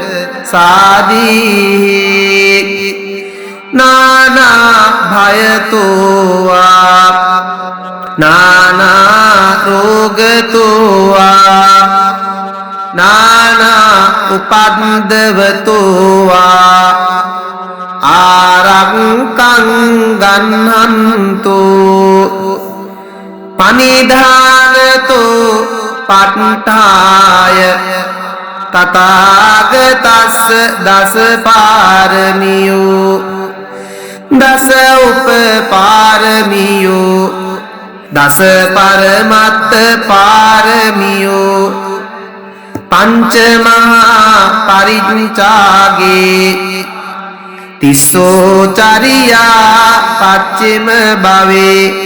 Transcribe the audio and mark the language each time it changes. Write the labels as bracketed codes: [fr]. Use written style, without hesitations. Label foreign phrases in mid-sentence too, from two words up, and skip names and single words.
[pi] සාදී නානා භයතෝ වා නානා රෝගතෝ වා නානා උපද්දවතෝ වා ආරක්ඛං ගන්නන්තෝ පනිධානතෝ පට්ඨාය තථාගතස්ස දස පාරමියෝ දස උපපාරමියෝ දස පරමත්ත පාරමියෝ පංච මහා පරිත්‍යාගේ තිස්සෝ චරියා පච්චිම භවේ